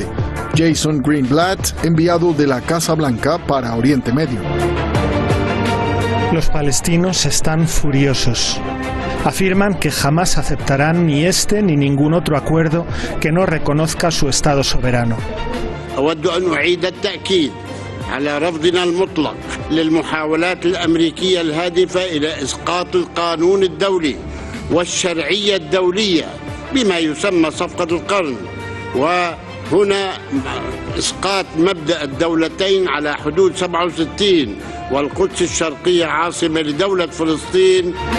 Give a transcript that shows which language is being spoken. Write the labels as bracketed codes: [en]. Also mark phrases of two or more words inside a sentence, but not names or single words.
[es] Jason Greenblatt, enviado de la Casa Blanca para Oriente Medio. Los palestinos están furiosos. Afirman que jamás aceptarán ni este ni ningún otro acuerdo que no reconozca su Estado soberano. [ar] أود أن أعيد التأكيد على رفضنا المطلق للمحاولات الأمريكية الهادفة إلى إسقاط القانون الدولي والشرعية الدولية بما يسمى صفقة القرن، وهنا إسقاط مبدأ الدولتين على حدود 67 والقدس الشرقية عاصمة لدولة فلسطين.